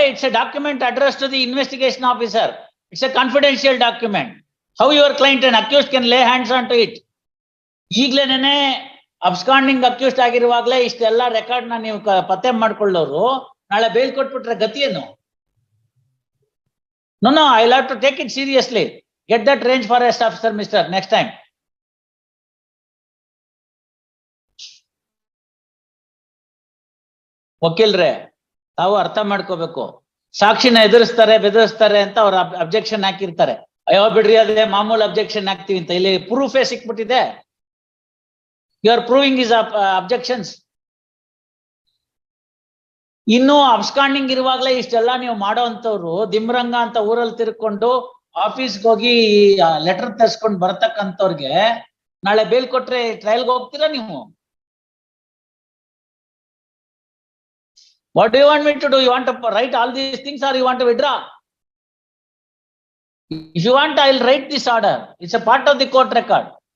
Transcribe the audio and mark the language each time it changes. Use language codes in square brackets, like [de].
[en] It's a document address to the investigation officer. It's a confidential document. How your client and accused can lay hands on to it? [kn] ಈಗ್ಲೇನೆ absconding accused ಆಗಿರುವಾಗ್ಲೇ ಇಷ್ಟೆಲ್ಲ record ನ ನೀವು ಪತ್ತೆ ಮಾಡ್ಕೊಳ್ಳೋರು ನಾಳೆ bale ಕೊಟ್ಬಿಟ್ರೆ ಗತಿ ಏನು? [en] No, I'll have to take it seriously. Get that range forest officer, mister, next time. [kn] ವಕೀಲ್ರೆ, ತಾವು ಅರ್ಥ ಮಾಡ್ಕೋಬೇಕು. ಸಾಕ್ಷಿನ ಎದುರಿಸ್ತಾರೆ, ಬೆದರಿಸ್ತಾರೆ ಅಂತ ಅವ್ರ ಅಬ್ಜೆಕ್ಷನ್ ಹಾಕಿರ್ತಾರೆ. ಅಯ್ಯೋ ಬಿಡ್ರಿ, ಅದೇ ಮಾಮೂಲು ಅಬ್ಜೆಕ್ಷನ್ ಹಾಕ್ತಿವಿ ಅಂತ. ಇಲ್ಲಿ ಪ್ರೂಫೇ ಸಿಕ್ಬಿಟ್ಟಿದೆ. [en] You are proving is objections. [kn] ಇನ್ನು ಅಬ್ಸ್ಕಾಂಡಿಂಗ್ ಇರುವಾಗ್ಲೇ ಇಷ್ಟೆಲ್ಲ ನೀವು ಮಾಡೋ ಅಂತವ್ರು ದಿಮ್ರಂಗ ಅಂತ ಊರಲ್ಲಿ ತಿರ್ಕೊಂಡು ಆಫೀಸ್ಗೆ ಹೋಗಿ ಲೆಟರ್ ತರ್ಸ್ಕೊಂಡು ಬರ್ತಕ್ಕಂಥವ್ರಿಗೆ ನಾಳೆ ಬೇಲ್ ಕೊಟ್ರೆ ಟ್ರಯಲ್ಗೆ ಹೋಗ್ತೀರಾ ನೀವು? [en] What do you want me to do? You want to write all these things or you want to withdraw? If you want, I'll write this order. It's a part of the court record.